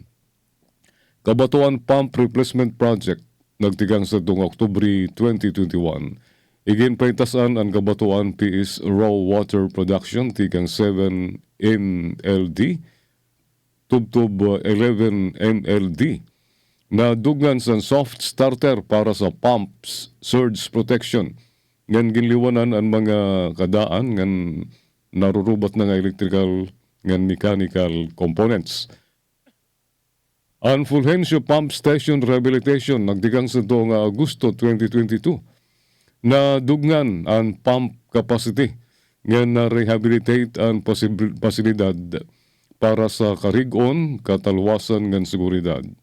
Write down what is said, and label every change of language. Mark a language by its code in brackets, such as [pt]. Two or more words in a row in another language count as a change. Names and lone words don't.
[war] Kabatuan Pump Replacement Project nagtigang sa tuong Oktubre 2021. Iginpaitasan ang Kabatuan PS Raw Water Production tigang 7 MLD tubtub 11 MLD na dugnan sa [en] soft starter [war] para sa [en] pumps surge protection. [war] Ngan ginliwanan ang mga kadaan ngan narurubat na nga [en] electrical [war] ngan [en] mechanical components. [war] Ang Fulgencio Pump Station Rehabilitation nagdigang sa tuong Agosto 2022 na dugnan ang [en] pump capacity [war] nga na-rehabilitate ang pasilidad para sa karigon, katalwasan ng seguridad.